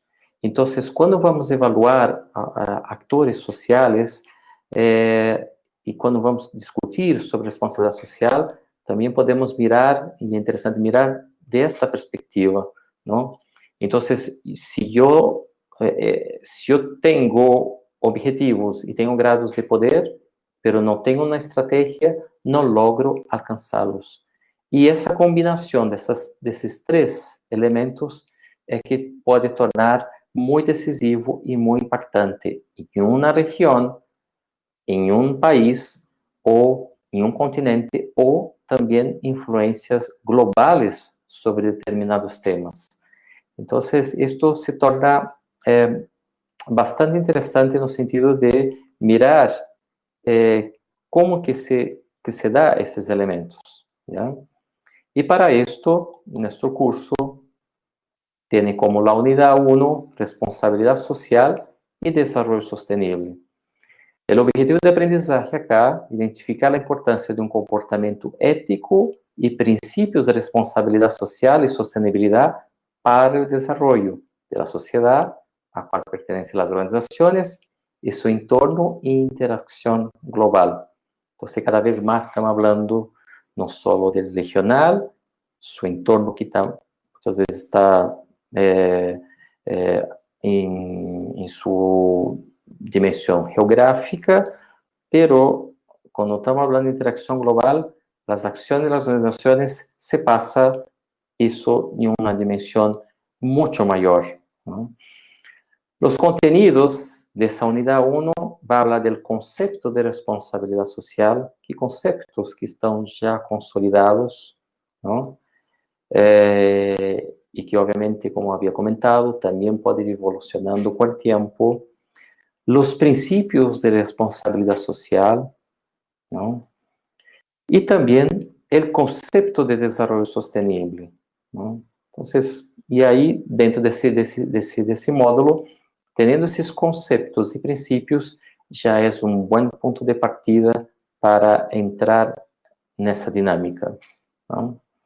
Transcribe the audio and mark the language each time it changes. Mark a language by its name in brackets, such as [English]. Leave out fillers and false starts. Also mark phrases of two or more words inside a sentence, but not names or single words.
[Portuguese] Então, quando vamos evaluar atores sociais e quando vamos discutir sobre responsabilidade social, também podemos mirar, e é interessante mirar desta perspectiva, não? Então, se eu tenho objetivos e tenho grados de poder, pero não tenho uma estratégia, não logro alcançá-los. E essa combinação desses três elementos é que pode tornar muito decisivo e muito impactante em uma região, em um país, ou em um continente, ou também influências globais sobre determinados temas. Então, isto se torna bastante interessante no sentido de mirar como que se dá esses elementos. [Spanish] ¿Ya? Y para esto, nuestro curso tiene como la unidad 1, responsabilidad social y desarrollo sostenible. El objetivo de aprendizaje acá, identificar la importancia de un comportamiento ético y principios de responsabilidad social y sostenibilidad para el desarrollo de la sociedad a cual pertenecen las organizaciones y su entorno e interacción global. Entonces, cada vez más estamos hablando no solo del regional, su entorno que muchas veces está en su [Portuguese] dimensão geográfica, pero quando estamos falando de interação global, as ações das organizações se passa isso em uma dimensão muito maior, ¿no? Os conteúdos dessa unidade 1 vai falar do conceito de responsabilidade social, que conceitos que estão já consolidados, ¿no? E que, obviamente, como havia comentado, também pode ir evolucionando com o tempo. [Spanish] Los principios de responsabilidad social, ¿no? Y también el concepto de desarrollo sostenible, ¿no? Entonces, y ahí, dentro de ese módulo, teniendo esos conceptos y principios, ya es un buen punto de partida para entrar en esa dinámica, ¿no?